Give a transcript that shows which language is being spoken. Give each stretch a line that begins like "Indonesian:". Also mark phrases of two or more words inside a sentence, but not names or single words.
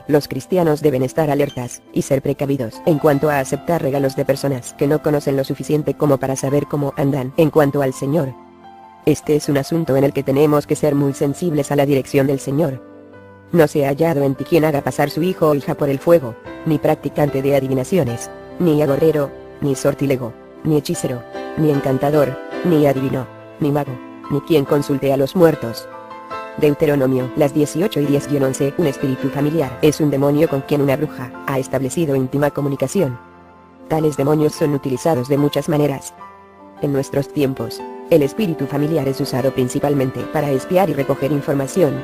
Spanish: Los cristianos deben estar alertas, y ser precavidos en cuanto a aceptar regalos de personas que no conocen lo suficiente como para saber cómo andan en cuanto al Señor. Este es un asunto en el que tenemos que ser muy sensibles a la dirección del Señor. No se ha hallado en ti quien haga pasar su hijo o hija por el fuego, ni practicante de adivinaciones, ni agorero, ni sortilego, ni hechicero, ni encantador, ni adivino, ni mago, ni quien consulte a los muertos. Deuteronomio, las 18 y 10-11. Un espíritu familiar es un demonio con quien una bruja ha establecido íntima comunicación. Tales demonios son utilizados de muchas maneras. En nuestros tiempos, el espíritu familiar es usado principalmente para espiar y recoger información.